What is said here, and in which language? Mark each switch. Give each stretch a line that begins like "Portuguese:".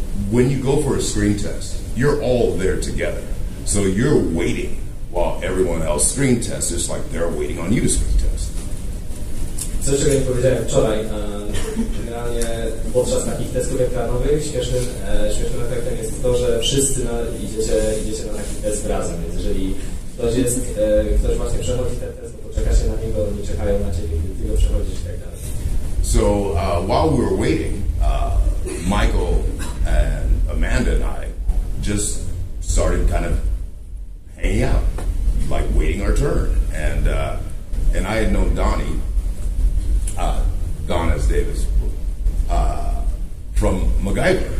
English: When you go for a screen test, you're all there together. So you're waiting while everyone else screen tests, just like they're waiting on you to screen test.
Polish: Coś, czego nie powiedziałem wczoraj, generalnie podczas takich testów ekranowych śmiesznym efektem jest to, że wszyscy idziecie na taki test razem, więc jeżeli ktoś właśnie przechodzi ten test, to czeka się na niego, nie czekają na ciebie, kiedy ty go przechodzisz i tak dalej.
English: So while we were waiting, Michael and Amanda and I just started kind of hanging out, like waiting our turn, and I had known Donnie, Don as Davis, from MacGyver.